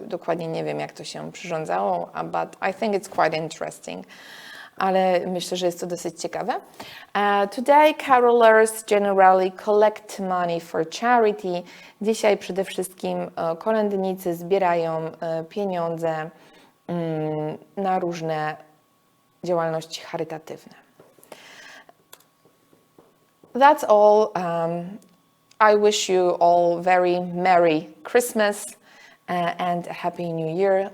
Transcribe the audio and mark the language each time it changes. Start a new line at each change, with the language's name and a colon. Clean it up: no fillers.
Polish: Dokładnie nie wiem, jak to się przyrządzało,
English: but I think it's quite interesting.
Polish: Ale myślę, że jest to dosyć ciekawe.
English: Today, carolers generally collect money for charity.
Polish: Dzisiaj przede wszystkim kolędnicy zbierają pieniądze na różne działalności charytatywne.
English: That's all. I wish you all very Merry Christmas and a Happy New Year.